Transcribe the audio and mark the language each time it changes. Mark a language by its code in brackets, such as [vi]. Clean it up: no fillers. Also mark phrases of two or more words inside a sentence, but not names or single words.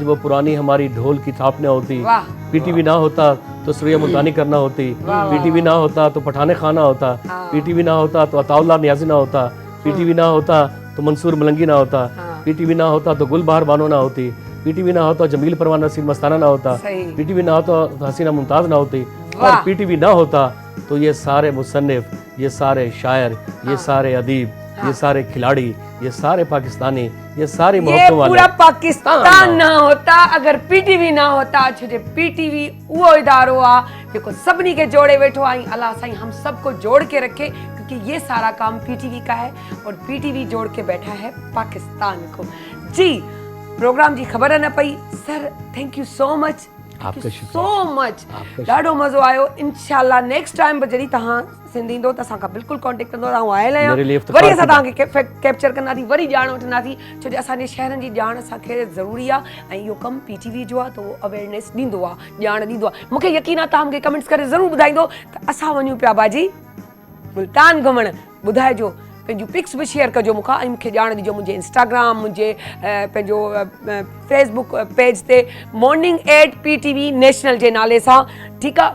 [ur] وہ پرانی ہماری ڈھول کی تھاپ نہ ہوتی، پی ٹی وی نہ ہوتا تو ثریا ملتانی کرنا ہوتی، پی ٹی وی نہ ہوتا تو پٹھانے خانا ہوتا، پی ٹی وی نہ ہوتا تو عطاء اللہ نیازی نہ ہوتا، پی ٹی وی نہ ہوتا تو منصور ملنگی نہ ہوتا، پی ٹی وی نہ ہوتا تو گلبہار بانو نہ ہوتی، پی ٹی وی نہ ہوتا جمیل پروان نصیر مستانہ نہ ہوتا، پی ٹی وی نہ ہوتا تو حسینہ ممتاز نہ ہوتی، اور پی ٹی وی نہ ہوتا تو یہ سارے مصنف، یہ سارے شاعر، یہ سارے ادیب، یہ سارے کھلاڑی، یہ سارے پاکستانی، یہ سارے یہ پورا پاکستان نہ ہوتا اگر پی ٹی وی نہ ہوتا, [sd] छो जे पीटीवी वो इदारो आ जेको सभिनी के जोड़े वेठो आई। [ur] اللہ سائیں ہم سب کو جوڑ کے رکھے، کیونکہ یہ سارا کام پی ٹی وی کا ہے اور پی ٹی وی جوڑ کے بیٹھا ہے پاکستان کو. [sd] जी, प्रोग्राम जी ख़बर न पई सर, [en] Thank you so much, so much, [sd] ॾाढो मज़ो आयो। इंशाल्लाह [en] next time [sd] जॾहिं तव्हां सिंधी ईंदो त असांखां बिल्कुलु कॉन्टेक्ट कंदो, तव्हां आयल आहियो, वरी असां तव्हांखे कैप्चर कंदासीं, वरी ॼाण वठंदासीं, छो जो असांजे शहरनि जी ॼाण असांखे ज़रूरी आहे ऐं इहो कमु पीटीवी जो आहे त उहो अवेयरनेस ॾींदो आहे, ॼाण ॾींदो आहे। मूंखे यकीन आहे तव्हां मूंखे कमेंट्स करे ज़रूरु ॿुधाईंदो त असां वञूं पिया बाजी मुल्तान घुमणु, ॿुधाइजो, पंहिंजूं पिक्स बि शेयर कजो मूंखां ऐं मूंखे ॼाण ॾिजो मुंहिंजे इंस्टाग्राम, मुंहिंजे पंहिंजो फेसबुक पेज ते morning@ptv नेशनल जे नाले सां, ठीकु आहे।